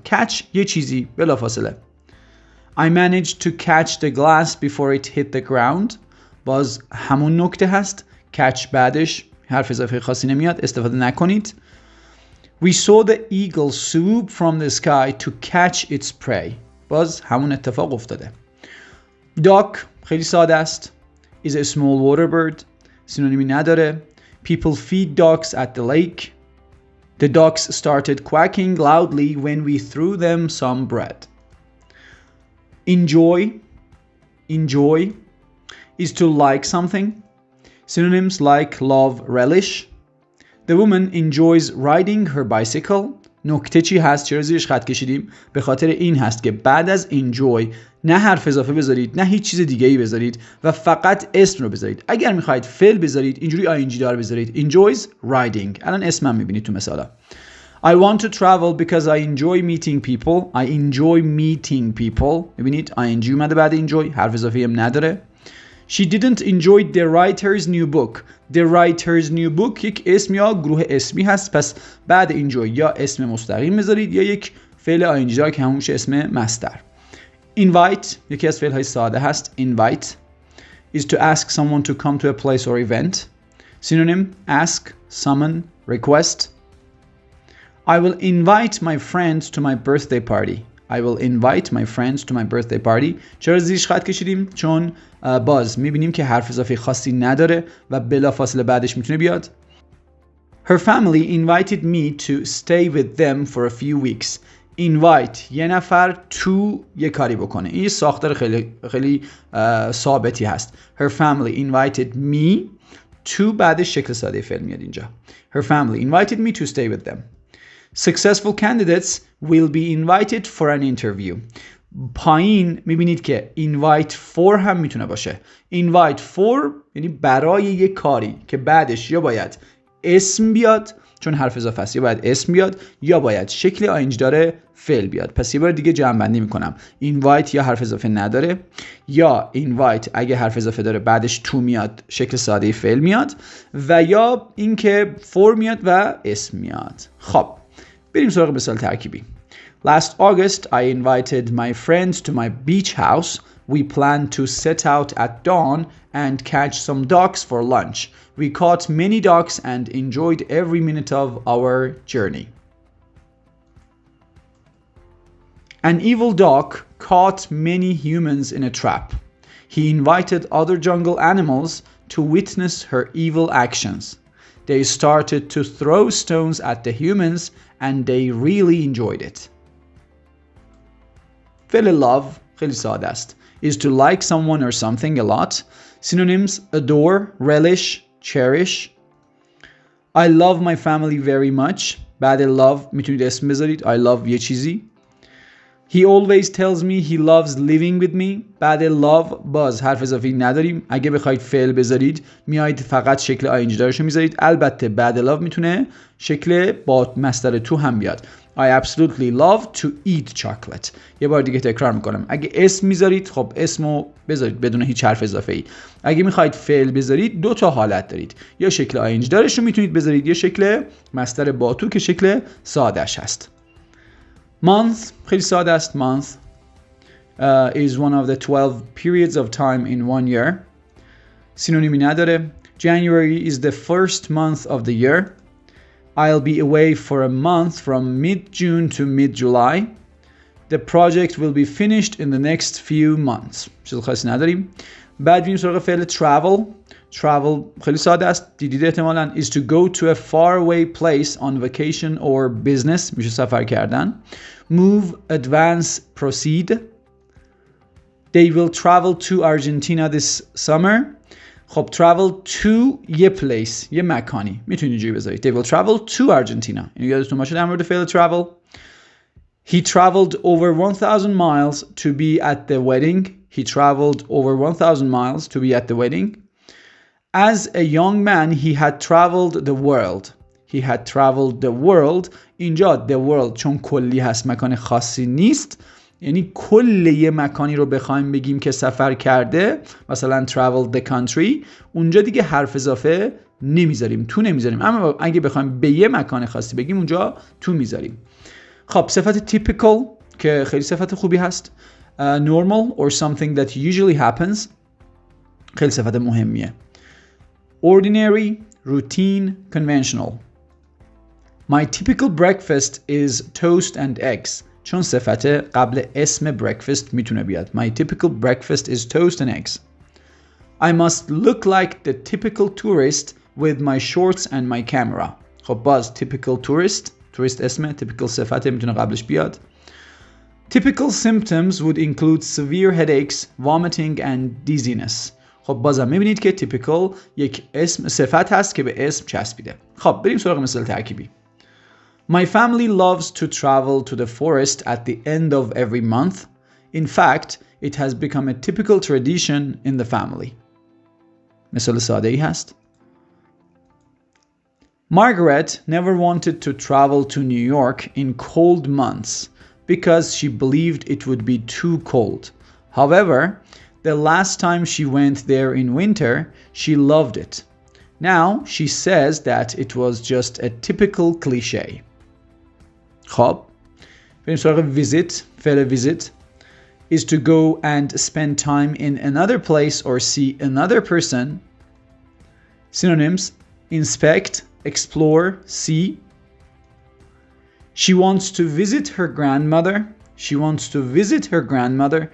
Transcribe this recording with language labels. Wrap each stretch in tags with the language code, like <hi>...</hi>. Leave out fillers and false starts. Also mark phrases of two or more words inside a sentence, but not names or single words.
<fa>catch یه چیزی بلافاصله.</fa> <en>I managed to catch the glass before it hit the ground.</en> <fa>باز همون نکته هست. catch بعدش حرف اضافی خاصی نمیاد. استفاده نکنید.</fa> <en>We saw the eagle swoop from the sky to catch its prey.</en> <fa>باز همون اتفاق افتاده. Duck خیلی ساده است.</fa> <en>is a small water bird.</en> <fa>سینونیمی نداره.</fa> <en>People feed ducks at the lake. The ducks started quacking loudly when we threw them some bread. Enjoy is to like something. Synonyms: like, love, relish. The woman enjoys riding her bicycle.</en> <fa>نکته چی هست؟ چرا زیرش خط کشیدیم؟ به خاطر این هست که بعد از enjoy نه حرف اضافه بذارید نه هیچ چیز دیگه ای بذارید و فقط اسم رو بذارید. اگر میخواید فعل بذارید اینجوری ing دار بذارید.</fa> <en>enjoys riding.</en> <fa>الان اسمم میبینید تو مثالا.</fa> <en>I want to travel because I enjoy meeting people. I enjoy meeting people.</en> <fa>میبینید ing اومده بعد enjoy. حرف اضافه هم نداره.</fa> <en>She didn't enjoy the writer's new book. The writer's new book</en> <fa>یک اسم یا گروه اسمی هست. پس بعد enjoy یا اسم مستقیم بذارید یا یک فعل ing دار که همون میشه اسم مصدر. Invite یکی از فعل‌های ساده هست.</fa> <en>Invite is to ask someone to come to a place or event. Synonym: ask, summon, request. I will invite my friends to my birthday party. I will invite my friends to my birthday party.</en> <fa>چرا زیرش خط کشیدیم؟ چون باز میبینیم که حرف اضافه خاصی نداره و بلافاصله بعدش میتونه بیاد.</fa> <en>Her family invited me to stay with them for a few weeks.</en> <fa>Invite یه نفر to یه کاری بکنه. این یه ساختار خیلی ثابتی هست.</fa> <en>Her family invited me to</en> <fa>بعدش شکل ساده فعل میاد اینجا.</fa> <en>Her family invited me to stay with them. Successful candidates will be invited for an interview.</en> <fa>پایین میبینید که</fa> <en>invite for</en> <fa>هم میتونه باشه.</fa> <en>invite for</en> <fa>یعنی برای یک کاری که بعدش یا باید اسم بیاد، چون حرف اضافه است، یا باید اسم بیاد یا باید شکل آینج داره فعل بیاد. پس یه بار دیگه جمع بندی میکنم. اینوایت یا حرف اضافه نداره، یا اینوایت اگه حرف اضافه داره بعدش تو میاد شکل ساده فعل میاد، و یا اینکه فور میاد و اسم میاد. خب بریم سراغ مثال ترکیبی.</fa> <en>Last August I invited my friends to my beach house. We planned to set out at dawn and catch some ducks for lunch. We caught many ducks and enjoyed every minute of our journey. An evil duck caught many humans in a trap. He invited other jungle animals to witness her evil actions. They started to throw stones at the humans and they really enjoyed it. Feel love,</en> <fa>خیلی ساده است,</fa> <en>is to like someone or something a lot. Synonyms: adore, relish, cherish. I love my family very much.</en> <fa>بعد love میتونید اسم بذارید.</fa> <en>I love</en> <fa>یه چیزی.</fa> <en>He always tells me he loves living with me.</en> <fa>بعد love باز حرف اضافی نداریم. اگه بخواید فعل بذارید میایید فقط شکل آینج دارشو میذارید. البته بعد love میتونه شکل با مصدر تو هم بیاد.</fa> <en>I absolutely love to eat chocolate.</en> <fa>یه بار دیگه تکرار میکنم. اگه اسم میذارید خب اسمو بذارید بدون هیچ حرف اضافه ای. اگه میخواید فعل بذارید دو تا حالت دارید. یا شکل آینج دارشو میتونید بذارید یا شکل مصدر با تو که شکل سادهش هست. Month خیلی ساده است.</fa> <en>Month is one of the 12 periods of time in one year.</en> <fa>سینونیمی نداره.</fa> <en>January is the first month of the year. I'll be away for a month from mid-June to mid-July. The project will be finished in the next few months.</en> <fa>چیز خاصی نداریم. بعد بریم سراغ فعل travel. Travel خیلی ساده است. دیدید احتمالاً</fa> <en>is to go to a faraway place on vacation or business.</en> <fa>میشه سفر کردن.</fa> <en>Move, advance, proceed. They will travel to Argentina this summer.</en> <fa>خب</fa> <en>travel to</en> <fa>یه place، یه مکانی میتونید اینجوری بذارید.</fa> <en>They will travel to Argentina.</en> <fa>اینو یادتون باشه در مورد فعل travel.</fa> <en>He traveled over 1,000 miles to be at the wedding. He traveled over 1,000 miles to be at the wedding. As a young man, he had traveled the world. He had traveled the world.</en> <fa>اینجا</fa> <en>the world</en> <fa>چون کلی هست مکان خاصی نیست، یعنی کل یه مکانی رو بخوایم بگیم که سفر کرده، مثلا</fa> <en>travel the country،</en> <fa>اونجا دیگه حرف اضافه نمیذاریم، تو نمیذاریم. اما اگه بخوایم به یه مکان خاصی بگیم اونجا تو میذاریم. خب صفت typical که خیلی صفت خوبی هست.</fa> <en>Normal or something that usually happens</en> <fa>خیلی صفت مهمیه.</fa> <en>Ordinary, routine, conventional. My typical breakfast is toast and eggs.</en> <fa>چون صفت قبل اسم breakfast میتونه بیاد.</fa> <en>My typical breakfast is toast and eggs. I must look like the typical tourist with my shorts and my camera.</en> <fa>خب باز</fa> <en>typical tourist</en> <fa>اسمه، typical صفت میتونه قبلش بیاد.</fa> <en>Typical symptoms would include severe headaches, vomiting and dizziness.</en> <fa>خب بازم میبینید که typical یک اسم صفت هست که به اسم چسبیده. خب بریم سراغ مثال ترکیبی.</fa> <en>My family loves to travel to the forest at the end of every month. In fact, it has become a typical tradition in the family.</en> <fa>مثال ساده ای هست.</fa> <en>Margaret never wanted to travel to New York in cold months because she believed it would be too cold. However, the last time she went there in winter, she loved it. Now she says that it was just a typical cliché.</en> <fa>خب بریم سراغ visit.</fa> <en>فعل visit is to go and spend time in another place or see another person. Synonyms: inspect, explore, see. She wants to visit her grandmother. She wants to visit her grandmother.</en>